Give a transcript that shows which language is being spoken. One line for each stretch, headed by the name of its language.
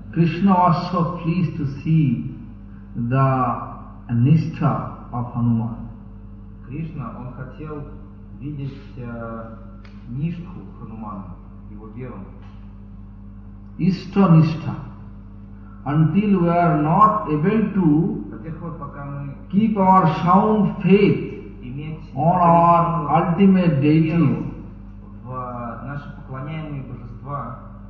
English: Krishna was so pleased to see the nishtha of Hanuman.
Russian: Кришна, он хотел видеть ништху Хануман, его веру.
Sanskrit: Ишта ништха.
English: Until we are not able to keep our sound faith on our ultimate deity.
Russian: В наши поклоняемые божества.